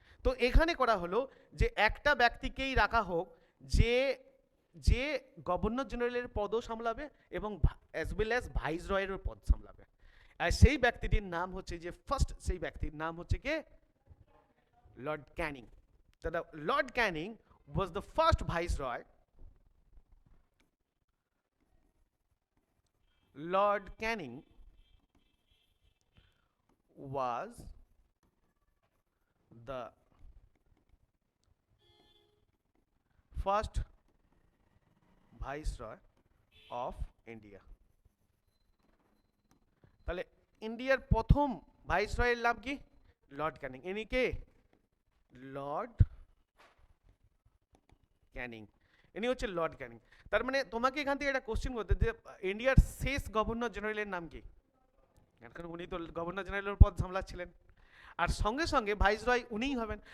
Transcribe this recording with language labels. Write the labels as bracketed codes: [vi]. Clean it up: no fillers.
[bn] তো এখানে করা হলো যে একটা ব্যক্তিকেই রাখা হোক যে যে গভর্নর জেনারেলের পদও সামলাবে এবং [en] as well as [bn] ভাইসরয়েরও পদ সামলাবে। আর সেই ব্যক্তিটির নাম হচ্ছে, যে ফার্স্ট সেই ব্যক্তির নাম হচ্ছে কে, লর্ড ক্যানিং। [en] দাদা Lord Canning was the first viceroy. Lord Canning was the first viceroy of India. [bn] তাহলে ইন্ডিয়ার প্রথম ভাইসরয়ের নাম কি, লর্ড ক্যানিং। ইনি কে, লর্ড ক্যানিং, ইনি হচ্ছে লর্ড ক্যানিং। তার মানে তোমাকে এখান থেকে একটা কোশ্চেন করতে, যে ইন্ডিয়ার শেষ গভর্নর জেনারেলের নাম কি, কারণ উনি তো গভর্নর জেনারেলের পদ সামলাচ্ছিলেন, আর সঙ্গে সঙ্গে ভাইসরয় উনিই হবেন।